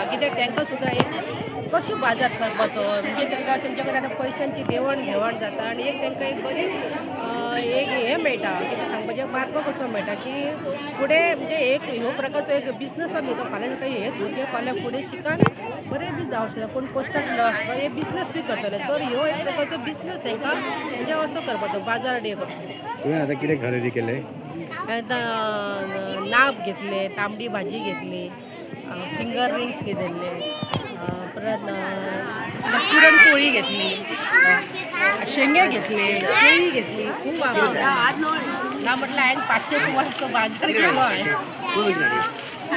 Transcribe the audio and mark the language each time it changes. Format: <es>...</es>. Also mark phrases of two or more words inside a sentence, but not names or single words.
<kok>कित्याक तांकां सुद्दां एक कशें बाजार करपाचो, म्हणजे तांकां तेंचे कडेन आतां पयशांची देवण घेवण जाता आनी एक तांकां एक बरी एक हें मेळटा, कितें सांगपाचें, मार्ग कसो मेळटा की फुडें म्हणजे एक ह्यो प्रकारचो एक बिजनसाक न्हू तो फाल्यां तांकां हे भुरगे फाल्यां फुडें शिकान बरें बी जावंक शकता. कोण पोस्टाक बरें बिजनस बी करतले. तर ह्यो एक प्रकारचो बिजनस तांकां म्हणजे असो करपाचो बाजार डे कसो. तुवें आतां कितें खरेदी केलें? नाब घेतले, तांबडी भाजी घेतली,</kok> <en>finger rings</en> <kok>घेतले, परत पुरणपोळी घेतली, शेंगे घेतले, केळी घेतली. खूप आवडला. ना म्हटलं हांवें 500 सुमारचो बाजार केलो आहे.</kok>